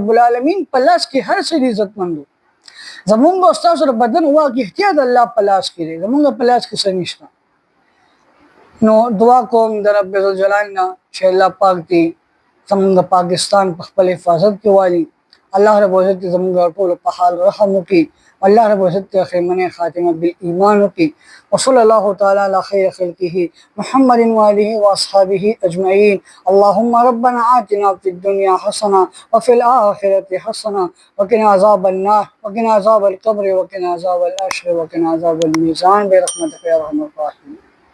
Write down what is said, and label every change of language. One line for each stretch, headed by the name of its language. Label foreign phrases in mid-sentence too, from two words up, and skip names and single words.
Arabic: رب العالمین
Pashto: په لاس کې هر څه دی. عزتمندو، زمونږ او ستاسو د بدن واک اختیار د الله په لاس کې دی، زمونږ په لاس کې څه نشته. نو دعا کوم د
Arabic: رب ذوالجلال
Pashto: نه چې الله پاک دې زمونږ پاکستان په خپل حفاظت کې والي. الله
Arabic: رب العزت
Pashto: زمونږ ټولو په حال رحم وکړي. اللہ
Arabic: رب العزت
Pashto: خیمن
Arabic: خاتمہ بالایمان
Pashto: کی.
Arabic: وصلی اللہ تعالی علی خیر خلقہ محمد وآلہ واصحابہ اجمعین. اللہم ربنا آتنا فی الدنیا حسنہ وفی الآخرۃ حسنہ وقنا عذاب النار وقنا عذاب القبر وقنا عذاب الحشر وقنا عذاب المیزان برحمتک یا ارحم الراحمین.